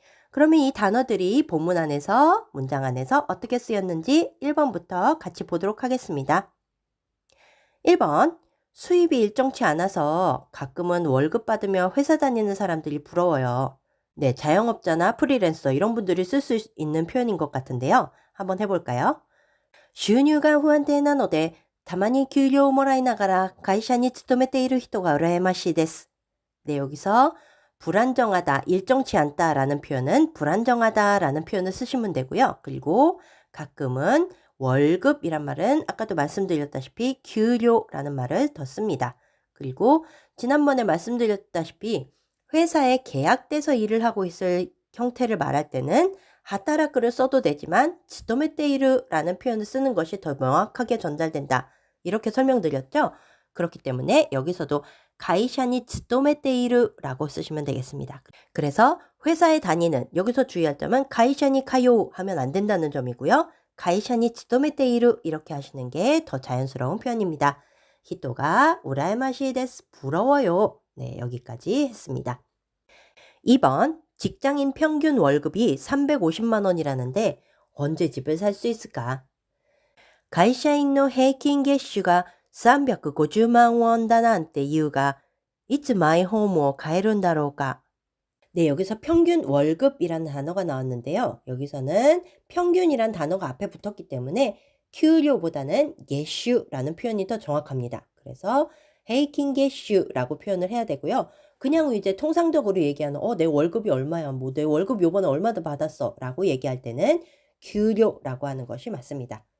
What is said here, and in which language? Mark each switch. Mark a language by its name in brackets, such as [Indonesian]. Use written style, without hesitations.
[Korean] 그러면 이 단어들이 본문 안에서, 문장 안에서 어떻게 쓰였는지 1번부터 같이 보도록 하겠습니다. 1번, 수입이 일정치 않아서 가끔은 월급 받으며 회사 다니는 사람들이 부러워요. 네, 자영업자나 프리랜서 이런 분들이 쓸 수 있는 표현인 것 같은데요. 한번 해볼까요? [Japanese] 収入が不安定なのでたまに給料をもらいながら会社に勤めている人が羨ましいです. [Korean] 네, 여기서 불안정하다, 일정치 않다라는 표현은 불안정하다라는 표현을 쓰시면 되고요. 그리고 가끔은 월급이란 말은 아까도 말씀드렸다시피給料라는 말을 더 씁니다. 그리고 지난번에 말씀드렸다시피 회사에 계약돼서 일을 하고 있을 형태를 말할 때는 하타라크를 써도 되지만勤めている라는 표현을 쓰는 것이 더 명확하게 전달된다. 이렇게 설명드렸죠? 그렇기 때문에 여기서도 [Japanese] 가이샤니勤めている [Korean] 라고 쓰시면 되겠습니다. 그래서 회사에 다니는, 여기서 주의할 점은 [Japanese] 가이샤니 가요 [Korean] 하면 안 된다는 점이고요. [Japanese] 가이샤니勤めている [Korean] 이렇게 하시는 게 더 자연스러운 표현입니다. [Japanese] 히토가 우라야마시 데스, [Korean] 부러워요. 네, 여기까지 했습니다. 2번, 직장인 평균 월급이 350만 원이라는데 언제 집을 살 수 있을까? [Japanese] 会社員の平均月収が350万ウォンだなんて言うが、いつマイホームを買えるんだろうか? [Korean] 네, 여기서 평균 월급이라는 단어가 나왔는데요. 여기서는 평균이란 단어가 앞에 붙었기 때문에給料보다는月収라는 표현이 더 정확합니다. 그래서 [Japanese] 平均 月収 [Korean] 라고 표현을 해야 되고요. 그냥 이제 통상적으로 얘기하는 내 월급이 얼마야, 뭐 내 월급 요번에 얼마 더 받았어 라고 얘기할 때는給料라고 하는 것이 맞습니다.